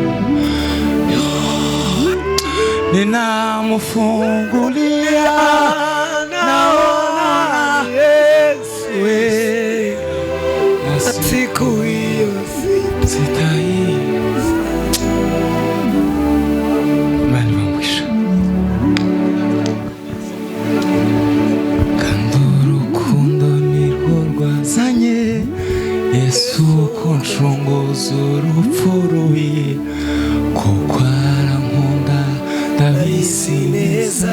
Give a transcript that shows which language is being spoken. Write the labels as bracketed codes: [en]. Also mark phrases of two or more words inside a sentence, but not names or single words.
[sw] Ninamfungulia, naona Yesu, na siku hiyo sitaisahau. Mani wa mwisho [rw] kandi urukundo nirwo rwazanye Yesu kunshunguza urupfu rubi, kuko arankunda ndabizi neza.